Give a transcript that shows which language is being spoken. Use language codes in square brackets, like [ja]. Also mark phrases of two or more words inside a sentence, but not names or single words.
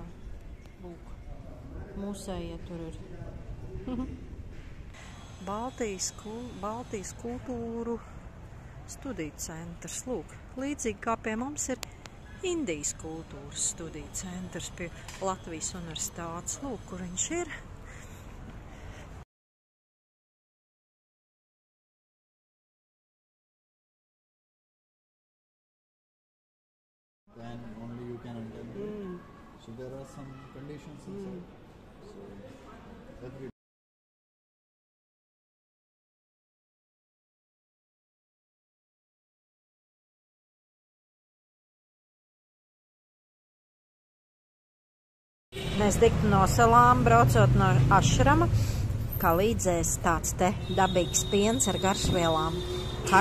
[lv] Lūk, mūsējie tur ir. Baltijas kultūru studiju centrs. Lūk, līdzīgi kā pie mums ir Indijas kultūras studiju centrs pie Latvijas universitātes. Lūk, kur viņš ir. [en] Then only you can enter. So there are some conditions inside. So every [lv] Mēs tiktu no salām, braucot no Ašrama, kā līdzēs tāds te dabīgs piens ar garšvielām.